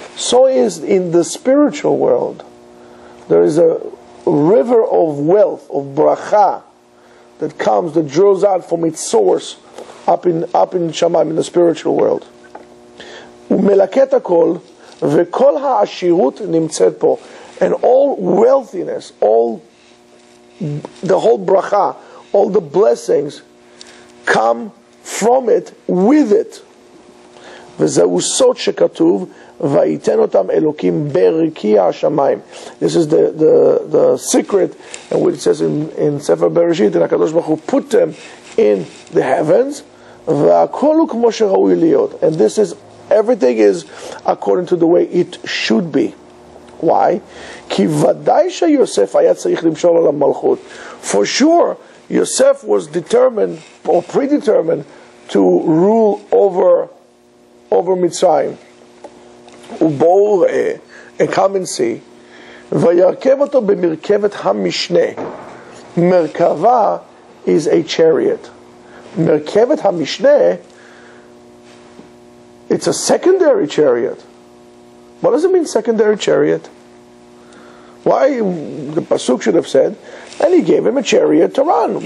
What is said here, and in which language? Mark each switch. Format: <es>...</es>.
<en>So is in the spiritual world. There is a river of wealth, of bracha, that draws out from its source up in Shamayim, in the spiritual world.</en> <he>Umelaketa kol, v'kol ha'ashirut nimtzet po,</he> <en>And all wealthiness, the whole bracha, all the blessings come from it, with it.</en> <he>וזהו סוד שכתוב, ויתן אותם אלוקים ברקיע השמיים.</he> <en>This is the secret, and what it says in Sefer Bereshit, and HaKadosh Baruch Hu put them in the heavens,</en> <he>והכל הוא כמו שראוי להיות.</he> <en>And this is, everything is according to the way it should be. Why?</en> <he>כי ודאי שיוסף היה צריך למשול על המלכות.</he> <en>For sure, Yosef was determined, or predetermined, to rule over Mitzrayim.</en> <he>ובואו ראה,</he> <en>and come and see,</en> <he>וירכב אותו במרכבת המשנה.</he> <en>מרכבה is a chariot.</en> <he>מרכבת המשנה,</he> <en>it's a secondary chariot. What does it mean, secondary chariot? Why, the Pasuk should have said, and he gave him a chariot to run.</en>